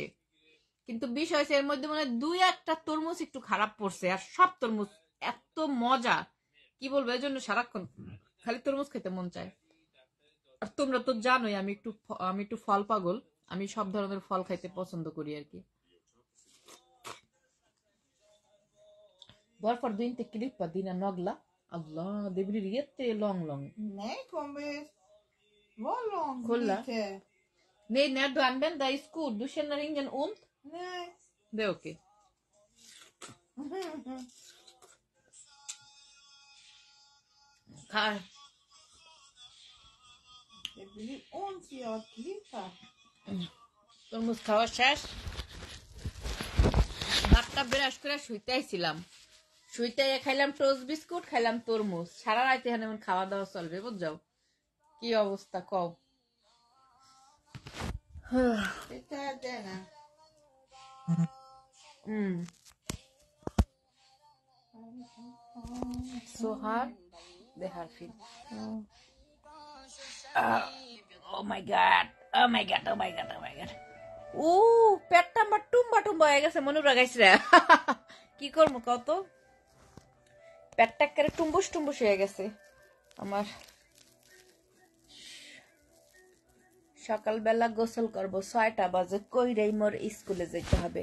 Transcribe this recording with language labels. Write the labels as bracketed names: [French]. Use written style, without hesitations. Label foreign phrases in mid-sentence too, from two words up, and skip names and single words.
[Bangla] কিন্তু বিষয় হচ্ছে এর মধ্যে মনে হয় 2-1টা তরমুজ একটু খারাপ পড়ছে, আর সব তরমুজ এত মজা, কি বলবো, এই জন্য সারাক্ষণ খালি তরমুজ খেতে মন চায়। আর তোমরা তো জানোই আমি একটু ফল পাগল, আমি সব ধরনের ফল খাইতে পছন্দ করি আর কি। [Swedish] Varför du inte klippa dina naglar? Allah, det blir jättelång. Nej, kommer vara långt Kolla. lite. Nej, när du använder skor, du känner ingen ont? Nej. Det är okej. Här. Det blir ont i att klippa. [Bangla] তরমুজ খাওয়া শেষ, হাতটা ব্রাশ করে শুইতে আইছিলাম, শুইতে খাইলাম টোস্ট বিস্কুট, খাইলাম তরমুজ, সারা রাত এখানে এমন খাওয়া দাওয়া চলবে, বুঝছো কি অবস্থা কও। [Swedish] Titta denna. Så här, det här fint. [English] Oh my god, oh my god, oh my god, oh my god. [Bangla] পেটটা আমার টুম্বা টুম্বা হয়ে গেছে, মনে রাখাইছে। কি করবো কত, পেটটা একেবারে টুম্বুস টুম্বুস হয়ে গেছে আমার। সকালবেলা গোসল করবো, 6টা বাজে, কইরেই মোর স্কুলে যেতে হবে।